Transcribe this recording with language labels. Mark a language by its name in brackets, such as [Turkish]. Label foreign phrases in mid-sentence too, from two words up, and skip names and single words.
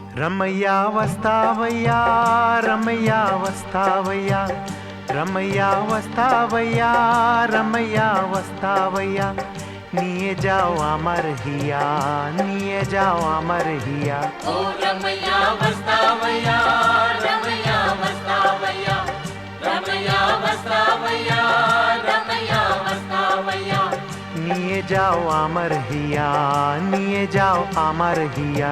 [Telugu] రమయ్యా వస్తావయ్యా రమయ్యా వస్తావయ్యా రమయ్యా వస్తావయ్యా రమయ్యా వస్తావయ్యా [Bangla] নিয়ে যাও আমার হিয়া নিয়ে যাও আমার হিয়া [Telugu] ఓ రమయ్యా వస్తావయ్యా రమయ్యా వస్తావయ్యా రమయ్యా వస్తావయ్యా రమయ్యా వస్తావయ్యా [Bangla] নিয়ে যাও আমার হিয়া নিয়ে যাও আমার হিয়া